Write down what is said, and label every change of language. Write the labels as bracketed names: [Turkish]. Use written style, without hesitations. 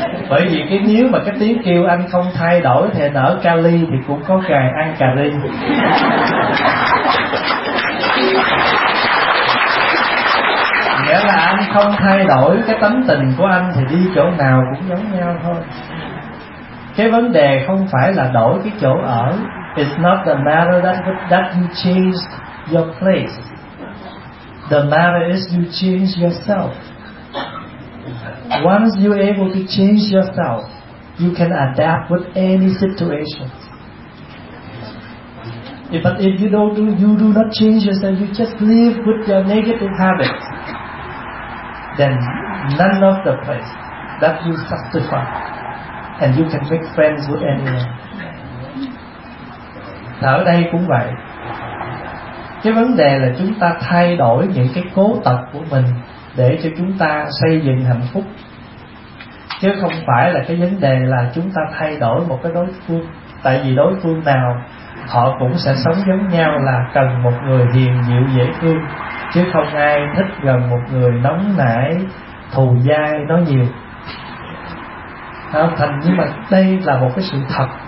[Vietnamese] Bởi vì cái nếu mà cái tiếng kêu anh không thay đổi thì nở Cali thì cũng có cài ăn cà ri. Nghĩa là anh không thay đổi cái tấm tình của anh thì đi chỗ nào cũng giống nhau thôi. Cái vấn đề không phải là đổi cái chỗ ở. [English] It's not the matter that you change your place. The matter is you change yourself. Once you are able to change yourself, you can adapt with any situation. But if you don't do, you do not change yourself, you just live with your negative habits, then none of the place that you justify, and you can make friends with anyone. [Vietnamese] Ở đây cũng vậy. Cái vấn đề là chúng ta thay đổi những cái cố tật của mình để cho chúng ta xây dựng hạnh phúc, chứ không phải là cái vấn đề là chúng ta thay đổi một cái đối phương. Tại vì đối phương nào họ cũng sẽ sống giống nhau là cần một người hiền dịu dễ thương, chứ không ai thích gần một người nóng nảy thù dai nói nhiều. Thành nhưng mà đây là một cái sự thật,